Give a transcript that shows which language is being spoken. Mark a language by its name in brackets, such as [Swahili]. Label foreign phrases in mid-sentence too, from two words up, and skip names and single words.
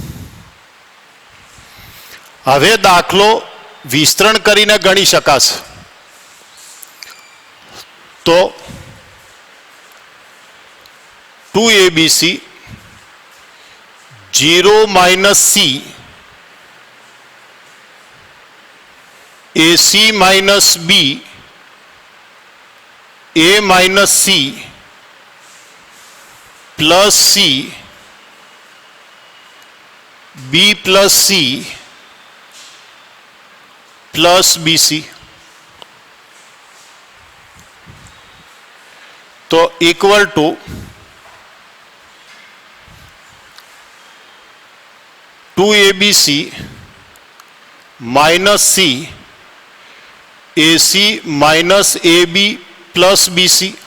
[Gujarati] હવે દાખલો વિસ્તરણ કરીને ગણી શકાશે. તો 2abc 0 - [English] c, ac - b, a - c plus c, b plus c plus bc. तो equal to 2abc minus c AC minus AB plus BC